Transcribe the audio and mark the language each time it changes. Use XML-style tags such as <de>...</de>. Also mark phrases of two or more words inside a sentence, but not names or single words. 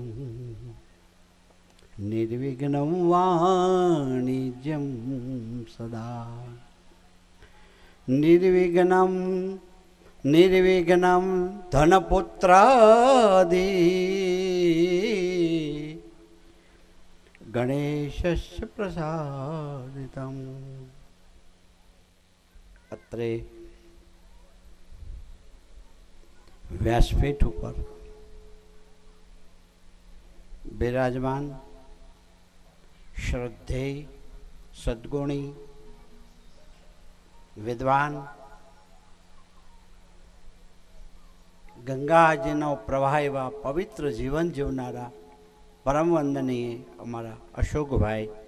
<sa>निर्विघ्नं वाणिज्यं सदा निर्विघ्नं निर्विघ्नं धनपुत्रादि गणेशस्य प्रसादितम्.</sa> <gu>अत्रे વ્યાસપીઠ ઉપર બિરાજમાન શ્રદ્ધેય સદ્ગુણી વિદ્વાન ગંગાજીનો પ્રવાહ એવા પવિત્ર જીવન જીવનારા પરમ વંદનીય અમારા અશોકભાઈ,</gu>